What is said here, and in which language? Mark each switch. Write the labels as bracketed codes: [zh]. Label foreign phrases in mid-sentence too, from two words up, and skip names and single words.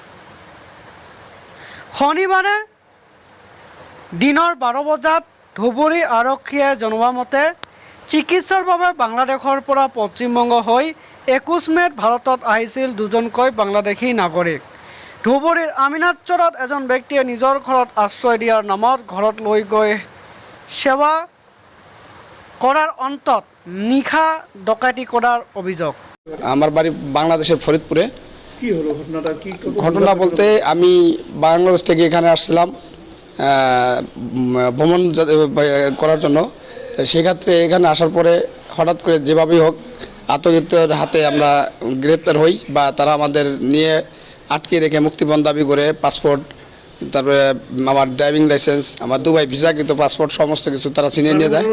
[as] শনিবাৰে দিনৰ 12 বজাত ধুবুৰী আৰক্ষীয়ে জনোৱা মতে চিকিৎসাৰ বাবে বাংলাদেশৰ পৰা পশ্চিমবংগ হৈ 21 মে'ত ভাৰতত আহিছিল দুজনকৈ বাংলাদেশী নাগৰিক। ধুবুৰীৰ আমিনাতচৰত এজন ব্যক্তিয়ে নিজৰ ঘৰত আশ্ৰয় দিয়াৰ নামত ঘৰত লৈ গৈ সেৱা কৰাৰ অন্তত নিশা ডকাইতি কৰার অভিযোগ। [bn] আমার বাড়ি বাংলাদেশের ফরিদপুরে। কি হলো ঘটনাটা? কি ঘটনা বলতে আমি বাংলাদেশ থেকে এখানে আসছিলাম ভ্রমণ করার জন্য। তো সেক্ষেত্রে এখানে আসার পরে হঠাৎ করে যেভাবেই হোক আতঙ্কিতের হাতে আমরা গ্রেপ্তার হই বা তারা আমাদের নিয়ে আটকে রেখে মুক্তিপণ দাবি করে পাসপোর্ট, তারপরে আমার ড্রাইভিং লাইসেন্স, আমার দুবাই ভিসাকৃত পাসপোর্ট সমস্ত কিছু তারা ছিনিয়ে নিয়ে যায়।